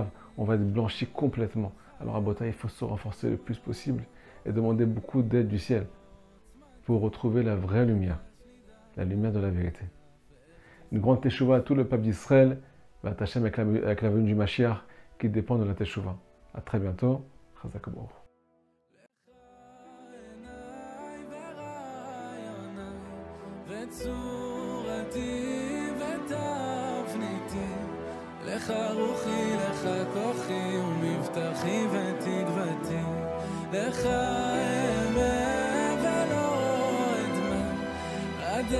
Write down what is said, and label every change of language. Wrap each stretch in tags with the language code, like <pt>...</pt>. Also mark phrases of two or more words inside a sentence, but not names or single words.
<fr>On va être blanchi complètement. Alors à Bota, il faut se renforcer le plus possible et demander beaucoup d'aide du ciel pour retrouver la vraie lumière, la lumière de la vérité. Une grande teshuva à tout le peuple d'Israël, Hachem avec la venue du Mashiach qui dépend de la teshuva. À très bientôt.</fr> <he>חזק ברוך. לך רוחי, לך כוחי ומבטחי ותקוותי, לך אמה ולא אדמה, עד</he>